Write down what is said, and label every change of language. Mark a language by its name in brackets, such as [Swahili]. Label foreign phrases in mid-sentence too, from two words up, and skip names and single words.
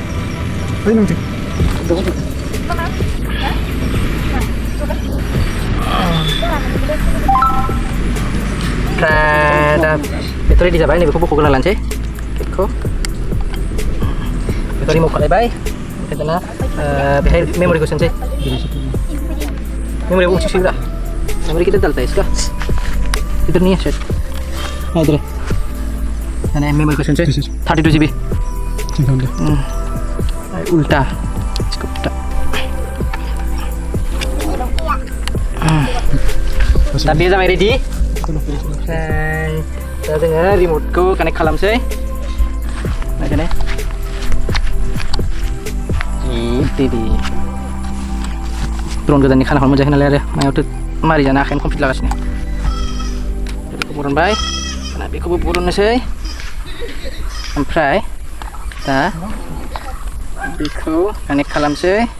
[Bodo] ओमफ्राय दा बेथ' रेडि जाबाय नैबेखौ बख'ग्रोना लानोसै केबखौ बेखौ रिमुभ खालायबाय ओमफ्राय दाना बेहाय मेम'रिखौ सोनोसै मेम'रिया उनसे सोग्रा मेम'रि [Hindi] किधर डालता है इसका इधर नहीं है शायद हाँ इधर है मैंने मेमोरी को [Bodo] सोनोसै 32 GB [Hindi] उल्टा इसको उल्टा [Bodo] दा बे जाबाय रेडि ओमफ्राय दा जोङो रिमटखौ कानेक्ट खालामसै नायदो ड्रन गोजाननि खानाखौ मोनजायाखै नालाय आरो मायावथ' मारै जानो आखाइनो कमप्लिट लागासिनो बेखौ बरनबाय दाना बेखौबो बरननोसै ओमफ्राय दा बेखौ कानेक्ट खालामसै